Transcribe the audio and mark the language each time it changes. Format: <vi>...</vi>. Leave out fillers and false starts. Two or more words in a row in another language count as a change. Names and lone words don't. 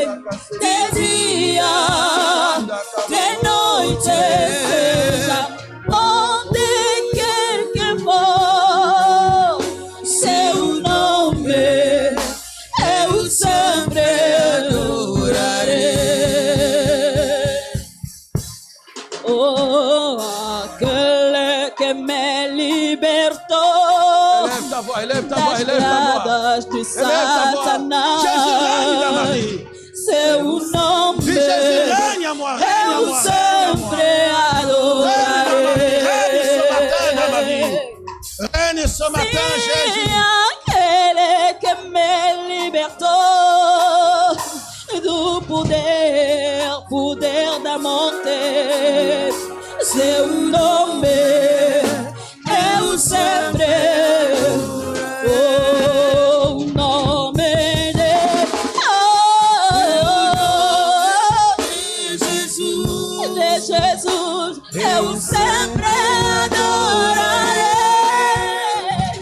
<pt>De dia, de noite, seja onde quer que for, seu nome eu sempre adorarei. Oh, aquele que me libertou</pt> <fr>Élève ta voix, élève ta voix,</fr> <pt>das</pt> <fr>élève ta voix.</fr> <pt>gradas de</pt> <fr>Élève ta voix. Jésus règne dans ma</fr> <pt>Satanás.</pt> <fr>vie.</fr> <pt>Seu nome</pt> <fr>Dis Jésus règne à moi, règne à</fr> <pt>eu</pt> <fr>moi, règne à moi.</fr> <pt>sempre adorarei.</pt> <fr>Règne ce matin, Jésus.</fr> <pt>Aquele que me libertou do poder da morte, seu nome eu sempre. O nome de Jesus, eu sempre adorarei.</pt>